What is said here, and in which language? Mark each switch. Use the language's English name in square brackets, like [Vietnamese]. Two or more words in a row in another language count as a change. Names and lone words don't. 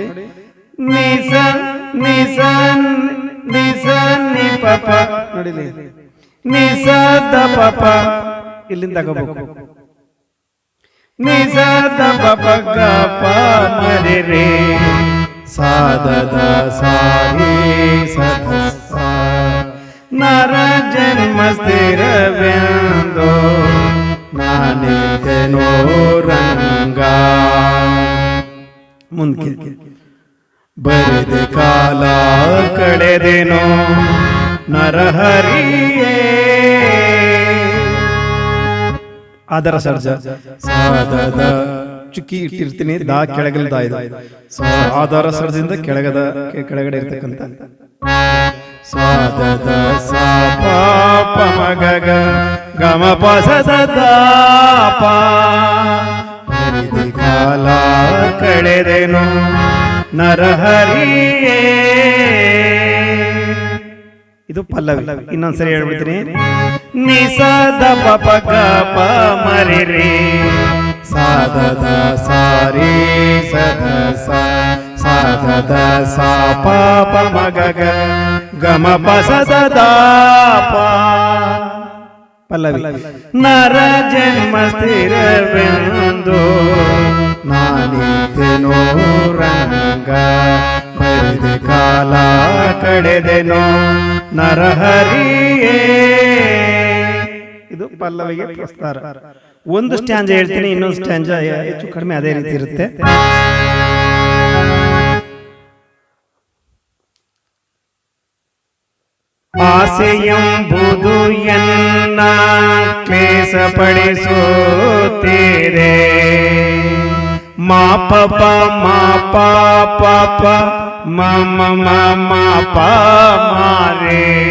[Kannada] ನಿ ಸ ನಿ ಸ ನಿ ಸ ನಿ ಪ ಪ ನೋಡಿಲಿ, ನಿ ಸ ದ ಪ ಪ ಇಲ್ಲಿಂದ ತಗೋಬೇಕು. ನಿ ಸ ದ ಪ ಪ ಗ ಪ ಮ ರೆ ರೇ ಸಾ ದ ದ ಸ ರೇ ಸ ದ ಸ ನರ ಜನ್ಮ ಸ್ಥಿರವೆಂದು ನಾನೆಂದೆನೋ ರಂಗ. ಮುಂದೆ ಬರೆದೆ ಕಾಲ ಕಳೆದೆನೋ ನರಹರಿಯೇ ಆದರ ಸರ್ಜ ಸಾದದ ಚುಕ್ಕಿ ಇಟ್ಟಿರ್ತೀನಿ, ದಾ ಕೆಳಗಲ್ದ ಇದು ಆಧಾರ ಸರ್ಜದಿಂದ ಕೆಳಗಡೆ ಇರ್ತಕ್ಕಂಥ ಸಾದದ ಸಾ ಪ ಪ ಮ ಗ ಗ ಗ ಮ ಪ ಸ ದ ದ ಪ ಬರೆದೆ ಕಾಲ ಕಳೆದೆನೋ ನರಹರಿಯೇ. ಇದು ಪಲ್ಲವಿ. ಇನ್ನೊಂದ್ಸರಿ ಹೇಳ್ಬಿಡ್ತೀನಿ. ನಿ ಸ ದ ಪ ಪ ಗ ಪ ಮ ರೆ ರೇ ಸಾ ದ ದ ಸ ರೇ ಸ ದ ಸ ಸಾ ದ ದ ಸ ಪ ಪ ಮ ಗ ಗ ಗ ಮ ಪ ಸ ದ ದ ಪ ಪಲ್ಲವಿ. ನರ ಜನ್ಮ ಸ್ಥಿರವೆಂದು ನಾನಿದ್ದೆನೋ ರಂಗ. ಬರೆದೆ ಕಾಲ ಕಳೆದೆನೋ ನರಹರಿಯೇ. ಇದು ಪಲ್ಲವಿಗೆ ಪ್ರಸ್ತಾರ. ಒಂದು ಸ್ಟ್ಯಾಂಜ ಹೇಳ್ತೀನಿ, ಇನ್ನೊಂದು ಸ್ಟ್ಯಾಂಜ ಹೆಚ್ಚು ಕಡಿಮೆ ಅದೇ ರೀತಿ ಇರುತ್ತೆ. ಆಸೆಯೆಂಬುದು ಎನ್ನ ಕ್ಲೇಶ ಪಡಿಸುತ್ತೀರೆ. ಮಾ ಪ ಪ ಮಾ ಪ ಪ ಪ ಮ ಮ ಮ ಮ ಪ ಮ ರೇ.